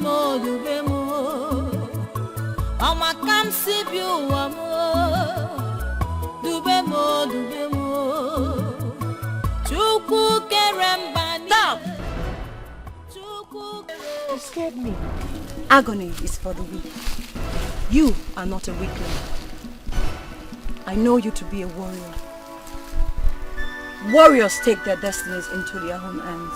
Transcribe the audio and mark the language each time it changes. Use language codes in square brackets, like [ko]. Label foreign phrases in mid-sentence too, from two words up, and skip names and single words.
[en] dube mo. Ama kam sibiu amo. Dube mo, dube mo. Chuku kerembani. Stop! You scared me. Agony is for the weak. You are not a weakling. I know you to be a warrior. Warriors take their destinies into their own hands.